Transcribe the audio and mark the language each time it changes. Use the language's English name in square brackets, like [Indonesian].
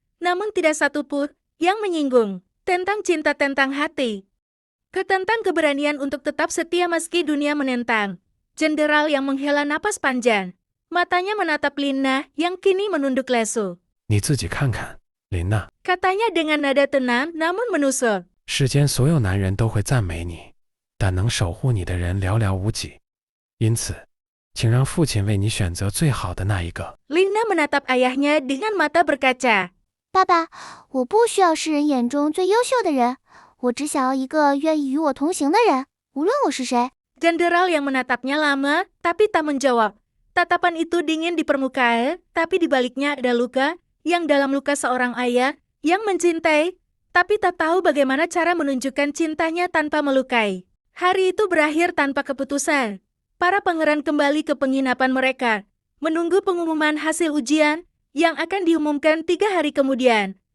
[Indonesian] Namun tidak satu pun yang menyinggung tentang cinta, tentang hati, tentang keberanian untuk tetap setia meski dunia menentang. Jenderal yang menghela napas panjang. Matanya menatap Lina yang kini menunduk lesu. [Chinese] 你自己看看，琳娜， [Indonesian] Katanya dengan nada tenang namun menusuk. [Chinese] 世间所有男人都会赞美你，但能守护你的人寥寥无几。因此，请让父亲为你选择最好的那一个。 [Indonesian] Lina menatap ayahnya dengan mata berkaca. [Chinese] 爸爸，我不需要世人眼中最优秀的人，我只想要一个愿意与我同行的人，无论我是谁。 [Indonesian] Jenderal yang menatapnya lama, tapi tak menjawab. Tatapan itu dingin di permukaan, tapi di baliknya ada luka, yang dalam luka seorang ayah, yang mencintai, tapi tak tahu bagaimana cara menunjukkan cintanya tanpa melukai. Hari itu berakhir tanpa keputusan. Para pangeran kembali ke penginapan mereka, menunggu pengumuman hasil ujian, yang akan diumumkan 3 hari kemudian.